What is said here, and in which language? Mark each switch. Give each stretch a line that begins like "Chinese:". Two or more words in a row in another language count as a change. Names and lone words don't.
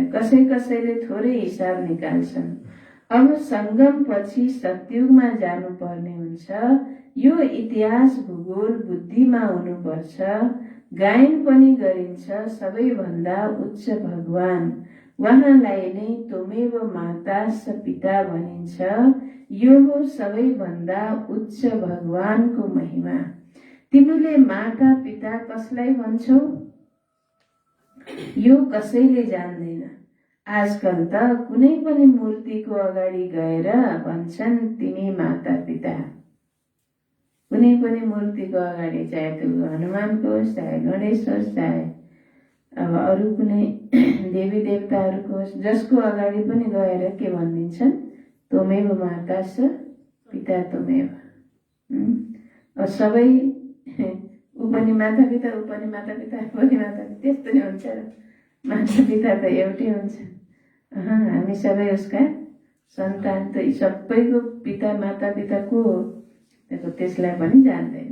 Nepali: कसैले थोरै हिसाब निकाल्छन्। अब सङ्गम पछि सतयुगमा जानुपर्ने हुन्छ। यो इतिहास भूगोल बुद्धिमा हुनुपर्छ। गायन पनि गरिन्छ सबैभन्दा उच्च भगवान, उहाँलाई नै
Sanskrit: त्वमेव माता स पिता
Nepali: भनिन्छ। यो हो सबैभन्दा उच्च भगवानको महिमा। तिमीले माता पिता कसलाई भन्छौ? यो कसैले जान्दैन। आजकल त कुनै पनि मूर्तिको अगाडि गएर भन्छन् तिमी माता पिता। कुनै पनि मूर्तिको अगाडि, चाहे त्यो हनुमानको होस्, चाहे गणेश होस्, चाहे अब अरू कुनै देवी देवताहरूको होस्, जसको अगाडि पनि गएर के भनिदिन्छन्?
Sanskrit: त्वमेव माता स पिता त्वमेव।
Nepali: सबै ऊ पनि माता पिता, ऊ पनि माता पिता, ऊ पनि माता पिता, त्यस्तो नै हुन्छ र? माता पिता त एउटै हुन्छ। हामी सबै उसका सन्तान। त सबैको पिता माता पिता को हो? त्यसलाई पनि जान्दैन।